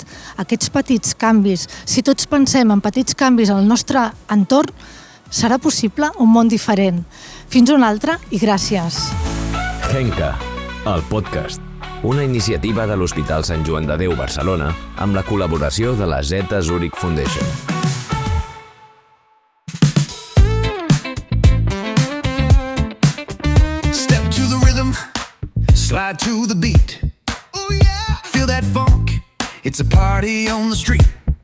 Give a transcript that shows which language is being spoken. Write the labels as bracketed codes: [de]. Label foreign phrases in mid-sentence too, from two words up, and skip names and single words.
[ca] Aquests petits canvis, si tots pensem en petits canvis al nostre entorn, serà possible un món diferent. Fins un altre i gràcies. Henka, el podcast. Una iniciativa de l'Hospital Sant Joan de Déu Barcelona amb la col·laboració de la Zeta Zurich Foundation. [en] Step to the rhythm, slide to the beat. Oh yeah, feel that funk. It's a party on the street.